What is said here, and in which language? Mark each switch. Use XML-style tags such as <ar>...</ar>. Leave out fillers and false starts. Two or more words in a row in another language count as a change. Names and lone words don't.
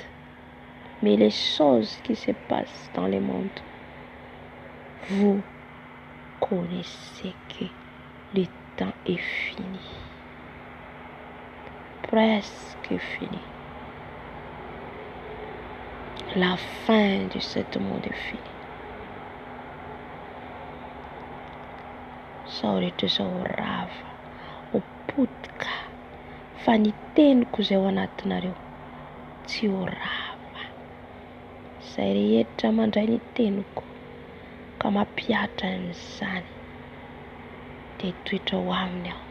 <fr>Mais les choses qui se passent dans le monde, vous connaissez que le temps est fini. presque fini. La fin de ce monde est finie.</fr> <mg>Sao rehetra zao rava, ho potika fa ny teniko izay ao anatinareo tsy ho rava. Izay rehetra mandray ny teniko ka mampiatra an'izany dia toetra ho aminy aho.</mg>